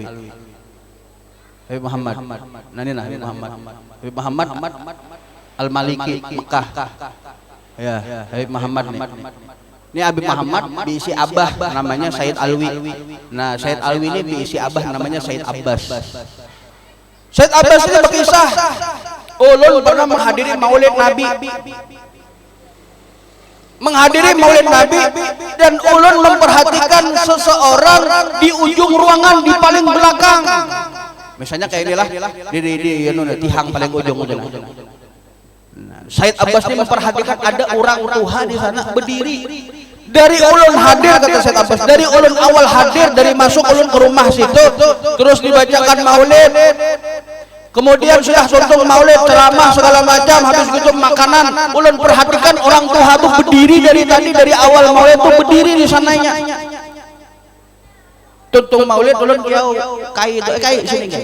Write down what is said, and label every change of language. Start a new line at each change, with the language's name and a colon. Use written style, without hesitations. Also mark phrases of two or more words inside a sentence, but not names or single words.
Indonesian: Habib Muhammad. Habib Muhammad. Habib Muhammad Al-Maliki Mekah. Ya, Habib Muhammad nih. Ini Habib Muhammad diisi abah namanya Said Alwi. Nah, Said Alwi ini diisi abah namanya Said Abbas. Said Abbas ini berkisah, ulun pernah menghadiri Maulid Nabi. Menghadiri Maulid Nabi dan ulun memperhatikan seseorang di ujung ruangan di paling belakang. Misalnya kayak inilah di tihang paling ujung. Said Abbas ini memperhatikan ada orang tua di sana berdiri. Dari ulun hadir, kata Said Abbas, dari ulun awal hadir, dari masuk ulun ke rumah situ, terus dibacakan maulid, kemudian sudah tuntung maulid, ceramah segala macam, habis itu makanan. Ulun perhatikan orang tua itu berdiri dari tadi, dari awal maulid itu berdiri di sananya.
Banjar: Tuntung maulid ulun kai sini kai.